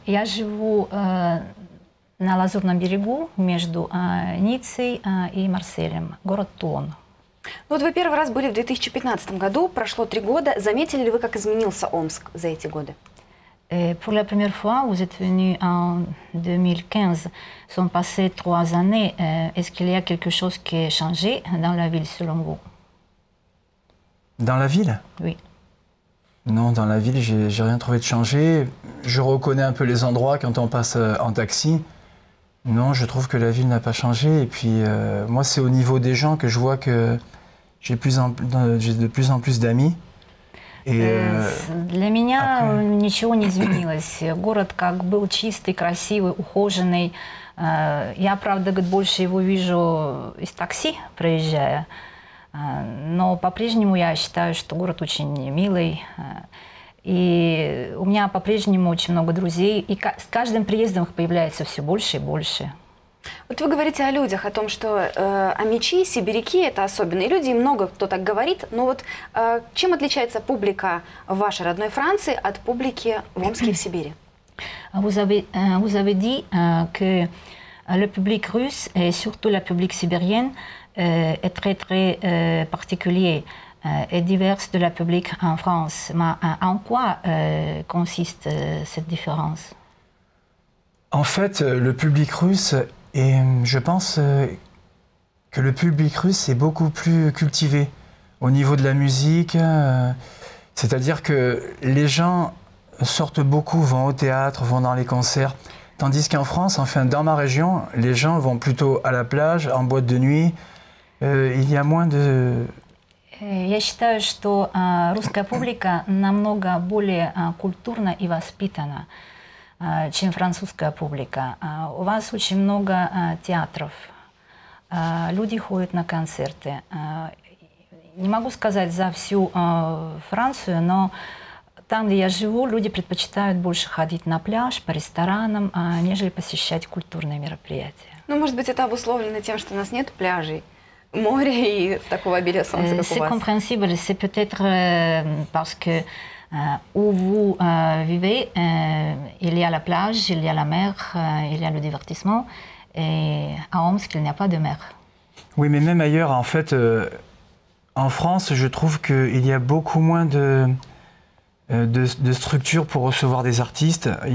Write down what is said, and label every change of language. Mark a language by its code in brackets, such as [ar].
[ru] Я живу на Лазурном берегу между Ниццей и Марселем, город Тулон. Вот вы первый раз были в 2015 году, прошло 3 года. Заметили ли вы, как изменился Омск за эти годы? [fr] Pour la première fois, vous êtes venu en 2015. Sont passées 3 années. Est-ce qu'il y a quelque chose qui a changé dans la ville, selon vous? Dans la ville? Oui. Non, dans la ville, j'ai rien trouvé de changé. Je reconnais un peu les endroits quand on passe en taxi. Non, je trouve que la ville n'a pas changé. Et puis, moi, c'est au niveau des gens que je vois que j'ai de plus en plus d'amis. [ru] Для меня ничего не изменилось. Город как был чистый, красивый, ухоженный. Я, правда, больше его вижу из такси, проезжая. Но по-прежнему я считаю, что город очень милый. И у меня по-прежнему очень много друзей. И с каждым приездом их появляется все больше и больше. Вот вы говорите о людях, о том, что амичи, сибиряки – это особенные люди, и много кто так говорит. Но вот чем отличается публика в вашей родной Франции от публики в Омске и в Сибири? [fr] Vous avez dit que le public russe et surtout le public sibérien est très très particulier et divers de la public en France. Mais en quoi consiste cette différence? En fait, le public russe, je pense que le public russe est beaucoup plus cultivé au niveau de la musique. C'est-à-dire que les gens sortent beaucoup, vont au théâtre, vont dans les concerts. Tandis qu'en France, enfin dans ma région, les gens vont plutôt à la plage, en boîte de nuit. Il y a moins de... [ru] Я считаю, что русская публика намного более культурна и воспитана, чем французская публика. У вас очень много театров, люди ходят на концерты. Не могу сказать за всю Францию, но там, где я живу, люди предпочитают больше ходить на пляж, по ресторанам, нежели посещать культурные мероприятия. Ну, может быть, это обусловлено тем, что у нас нет пляжей, моря и такого обилия солнца, как у [fr] C'est [ru] вас. [fr] compréhensible, c'est peut-être parce que où vous vivez, il y a la plage, il y a la mer, il y a le divertissement, et à Omsk, il n'y a pas de mer. Oui, mais même ailleurs, en fait, en France, je trouve qu'il y a beaucoup moins de structures pour recevoir des artistes.